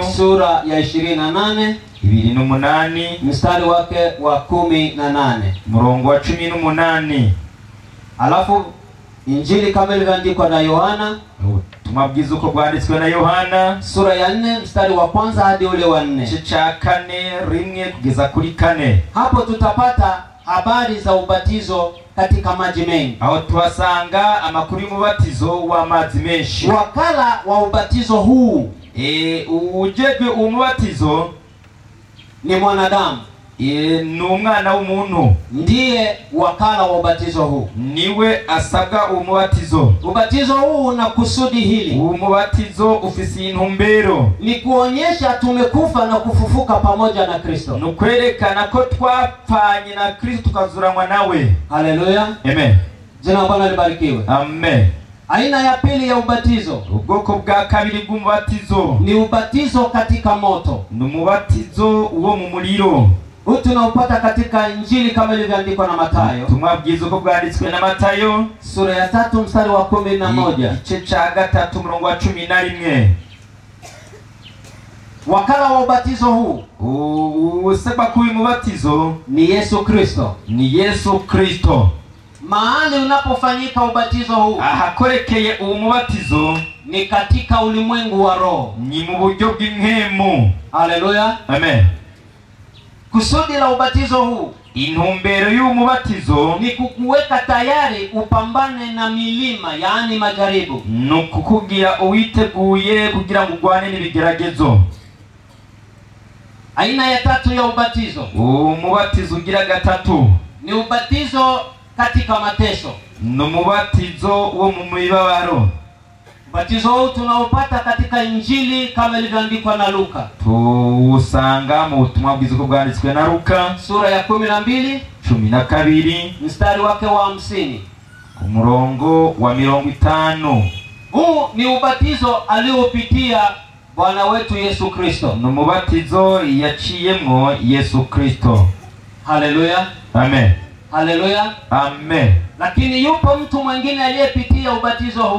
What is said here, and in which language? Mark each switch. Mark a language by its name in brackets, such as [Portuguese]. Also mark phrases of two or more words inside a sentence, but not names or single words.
[Swahili] sura ya 28 mstari wake wa 18 [Rundi] murongo wa 18. [Swahili] Alafu Injili kama ilivyoandikwa na Yohana, [Rundi] tumabwiza uko bwanditswe na Yohana [Swahili] sura ya 4 mstari wa kwanza hadi ule wa 4. [Rundi] Cha 4 rimwe kugeza kuri 4. [Swahili] Hapo tutapata habari za ubatizo katika maji mengi. [Rundi] Aho tuhasanga amakuru y'umubatizo wa mazi menshi. [Swahili] Wakala wa ubatizo huu, [Rundi] ujejwe umubatizo [Swahili] ni mwanadamu. [Rundi] Ni umwana w'umuntu, [Swahili] ndiye wakala wa ubatizo huu, [Rundi] niwe asaga umubatizo. [Swahili] Ubatizo huu una kusudi hili. [Rundi] Umubatizo ufise intumbero, [Swahili] ni kuonyesha tumekufa na kufufuka pamoja na Kristo. [Rundi] Nukwerekana ko twapfanye na Kristo tukazuranwa nawe. [Swahili] Haleluya, amen. Jina la Bwana libarikiwe. Amen. Aina ya pili ya ubatizo, [Rundi] ubwoko bwa kabiri bw'umubatizo, [Swahili] ni ubatizo katika moto. [Rundi] Ni umubatizo uwo mu muriro. [Swahili] Huu tunaupata katika Injili kama ilivyoandikwa na Mathayo. [Rundi] Tumabwiza uko bwanditswe na Mathayo [Swahili] sura ya 3 mstari wa 11. [Rundi] Igice ca 3 murongo wa 11. [Swahili] Wakala wa ubatizo huu, [Rundi] usema kuwi mubatizo, [Swahili] ni Yesu Kristo. [Rundi] Ni Yesu Kristo. [Swahili] Mahali unapofanyika ubatizo huu, [Rundi] ahakorekeye umubatizo, [Swahili] ni katika ulimwengu wa roho, [Rundi] ni mu buryo bw'impemu. [Swahili] Haleluya, amen. Kusudi la ubatizo huu, intumbero y'umubatizo, ni kukuweka tayari upambane na milima, yaani majaribu. [Rundi] Nukukugira uwiteguye kugira ngo ugwane n'ibigeragezo. [Swahili] Aina ya tatu ya ubatizo, [Rundi] umubatizo ugira gatatu, [Swahili] ni ubatizo katika mateso. [Rundi] Ni umubatizo wo mu mibabaro. [Swahili] Ubatizo huu tunaupata katika Injili kama ilivyoandikwa na Luka. [Rundi] Tusanga mu butumwa bwiza uko bwanditswe na Luka [Swahili] sura ya 12 mstari wake wa 50 [Rundi] ku murongo wa 50. [Swahili] Huu ni ubatizo aliopitia Bwana wetu Yesu Kristo. [Rundi] Ni umubatizo yaciyemwo Yesu Kristo. [Swahili] Haleluya, amen. Haleluya, amen. Lakini yupo mtu mwingine aliyepitia ubatizo huu.